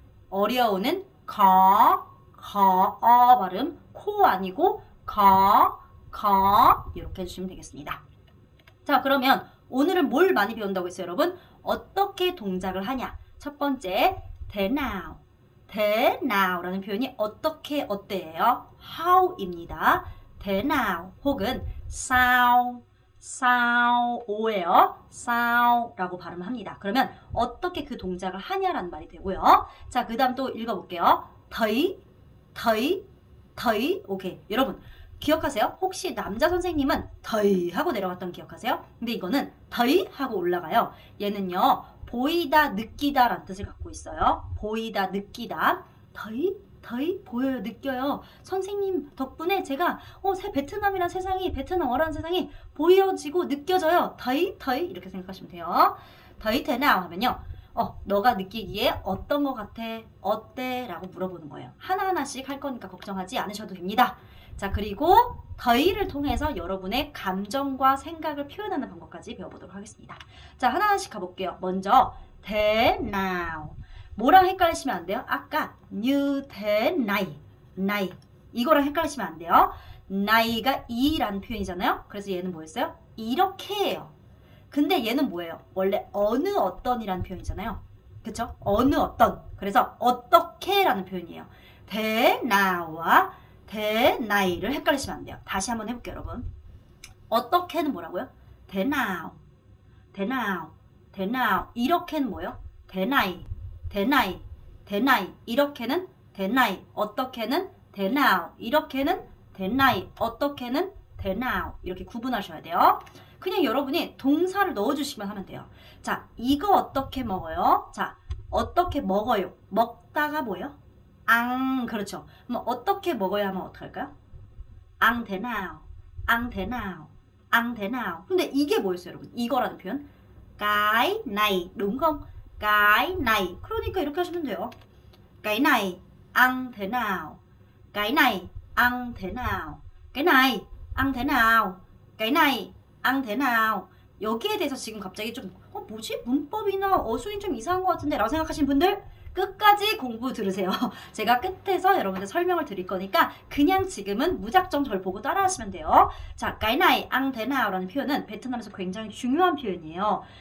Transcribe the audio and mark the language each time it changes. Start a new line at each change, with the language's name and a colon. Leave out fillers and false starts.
Korean: 어려우는
Vietnamese: khó, khó.
Korean: 발음 코 아니고 khó 이렇게 해주시면 되겠습니다. 자, 그러면 오늘은 뭘 많이 배운다고 했어요, 여러분? 어떻게 동작을 하냐? 첫 번째, thế nào. thế now라는 표현이 어떻게, 어때예요?
English: how입니다.
Vietnamese: thế nào
Korean: 혹은
Vietnamese: sao, sao예요.
Korean: sao라고 발음합니다. 그러면 어떻게 그 동작을 하냐라는 말이 되고요. 자, 그 다음 또 읽어볼게요.
Vietnamese: thấy, thấy, thấy.
Korean: 오케이. 여러분, 기억하세요? 혹시 남자 선생님은 thấy 하고 내려갔던 기억하세요? 근데 이거는 thấy 하고 올라가요. 얘는요, 보이다, 느끼다 라는 뜻을 갖고 있어요. 보이다, 느끼다.
Vietnamese: thấy, thấy,
Korean: 보여요, 느껴요. 선생님 덕분에 제가 새 베트남이란 세상이, 베트남어라는 세상이 보여지고 느껴져요.
Vietnamese: thấy, thấy
Korean: 이렇게 생각하시면 돼요.
Vietnamese: thấy thế nào
Korean: 하면요, 너가 느끼기에 어떤 것 같아? 어때? 라고 물어보는 거예요. 하나하나씩 할 거니까 걱정하지 않으셔도 됩니다. 자, 그리고 더이를 통해서 여러분의 감정과 생각을 표현하는 방법까지 배워보도록 하겠습니다. 자, 하나하나씩 가볼게요. 먼저 thế nào. 뭐랑 헷갈리시면 안 돼요? 아까
Vietnamese: như thế này, này.
Korean: 이거랑 헷갈리시면 안 돼요. 나이가 이라는 표현이잖아요. 그래서 얘는 뭐였어요? 이렇게예요. 근데 얘는 뭐예요? 원래 어느 어떤이라는 표현이잖아요. 그쵸? 어느 어떤. 그래서 어떻게라는 표현이에요. thế now와 thế nay를 헷갈리시면 안 돼요. 다시 한번 해볼게요, 여러분. 어떻게는 뭐라고요?
Vietnamese: thế nào, thế nào, thế nào.
Korean: 이렇게는 뭐예요?
Vietnamese: thế này, thế này, thế này.
Korean: 이렇게는
Vietnamese: thế này,
Korean: 어떻게는
Vietnamese: thế nào.
Korean: 이렇게는
Vietnamese: thế này,
Korean: 어떻게는
Vietnamese: thế nào.
Korean: 이렇게 구분하셔야 돼요. 그냥 여러분이 동사를 넣어주시면 하면 돼요. 자, 이거 어떻게 먹어요? 자, 어떻게 먹어요? 먹다가 뭐예요? 그렇죠. 뭐 어떻게 먹어야 하면 어떡할까요?
Vietnamese: ăn thế nào, ăn thế nào, ăn thế nào.
Korean: 근데 이게 뭐였어요, 여러분? 이거라는 표현.
Vietnamese: cái này, đúng không? cái này.
Korean: 그러니까 이렇게 하시면 돼요.
Vietnamese: cái này ăn thế nào, cái này ăn thế nào, cái này ăn thế nào, cái này ăn thế nào.
Korean: 여기에 대해서 지금 갑자기 좀 뭐지? 문법이나 어순이 좀 이상한 것 같은데 라고 생각하시는 분들 끝까지 공부 들으세요. 제가 끝에서 여러분들 설명을 드릴 거니까 그냥 지금은 무작정 절 보고 따라하시면 돼요. 자,
Vietnamese: cái này ăn thế nào
Korean: 라는 표현은 베트남에서 굉장히 중요한 표현이에요.